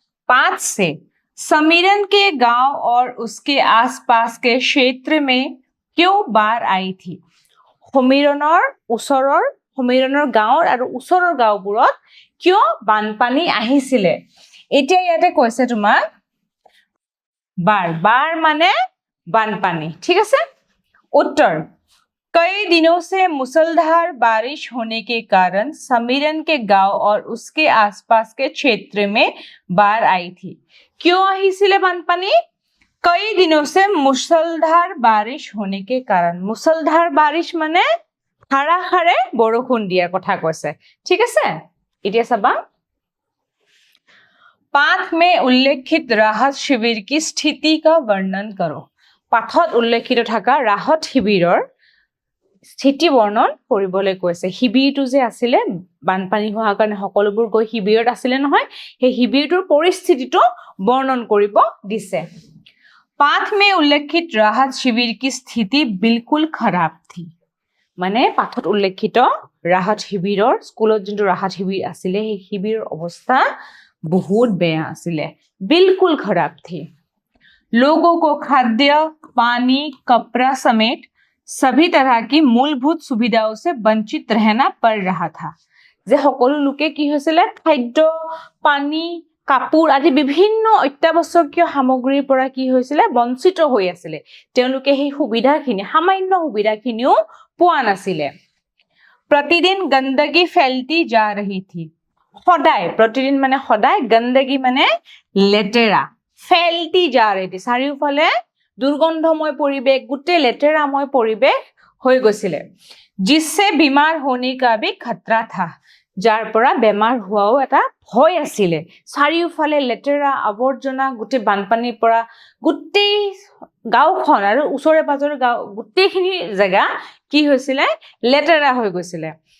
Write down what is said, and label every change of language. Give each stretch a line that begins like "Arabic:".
Hindi: 5 से समीरन के गांव और उसके आसपास के क्षेत्र में क्यों बाढ़ आई थी?
Assamese: সমীৰণৰ গাঁৱৰ আৰু ওচৰৰ গাঁওবোৰত কিয় বানপানী আহিছিলে? এতিয়া ইয়াতে কৈছে তোমাক बाढ़ माने बानपानी।
Hindi: ठीक है। उत्तर, कई दिनों से मूसलधार बारिश होने के कारण समीरन के गांव और उसके आसपास के क्षेत्र में बाढ़ आई थी। क्यों
Assamese: আহিছিলে
Hindi: बानपानी? कई दिनों से मूसलधार बारिश होने के कारण। मूसलधार बारिश
Assamese: माने ধাৰাসাৰে বৰষুণ দিয়াৰ কথা কৈছে। ঠিক আছে, এতিয়া চাবা
Hindi: 5 में उल्लेखित राहत शिविर की स्थिति का वर्णन करो।
Assamese: পাঠত উল্লেখিত থকা ৰাহত শিবিৰৰ স্থিতি বৰ্ণন কৰিবলৈ কৈছে। শিবিৰটো যে আছিলে বানপানী হোৱাৰ কাৰণে সকলোবোৰ গৈ শিবিৰত আছিলে নহয়, সেই শিবিৰটোৰ পৰিস্থিতিটো বৰ্ণন কৰিব দিছে।
Hindi: 5 में उल्लेखित राहत शिविर की स्थिति बिल्कुल खराब थी।
Assamese: মানে পাঠত উল্লেখিত ৰাহত শিবিৰৰ স্কুলত যোনটো ৰাহত শিবিৰ আছিলে সেই শিবিৰৰ অৱস্থা বহুত বেয়া আছিলে।
Hindi: बिल्कुल खराब थी। लोगों को खाद्य, पानी, कपड़ा समेत सभी तरह की मूलभूत सुविधाओं से वंचित रहना पड़ रहा था।
Assamese: যে সকলো লোকে কি হৈছিলে খাদ্য, পানী, কাপোৰ আদি বিভিন্ন অত্যাৱশ্যকীয় সামগ্ৰীৰ পৰা কি হৈছিলে বঞ্চিত হৈ আছিলে। তেওঁলোকে সেই সুবিধাখিনি সামান্য সুবিধাখিনিও পোৱা নাছিলে।
Hindi: प्रतिदिन गंदगी फैलती जा रही थी।
Assamese: সদায়, प्रतिदिन মানে সদায়, गंदगी মানে লেতেৰা,
Hindi: फैलती जा रही थी
Assamese: চাৰিওফালে দুৰ্গন্ধময় পৰিৱেশ, গোটেই লেতেৰাময় পৰিৱেশ হৈ গৈছিলে।
Hindi: जिससे बीमार होने का भी खतरा था।
Assamese: যাৰ পৰা বেমাৰ হোৱাও এটা ভয় আছিলে। চাৰিওফালে লেতেৰা আৱৰ্জনা, গোটেই বানপানীৰ পৰা গোটেই গাঁওখন আৰু ওচৰে পাজৰে গাঁও গোটেইখিনি জেগা কি হৈছিলে লেতেৰা হৈ গৈছিলে।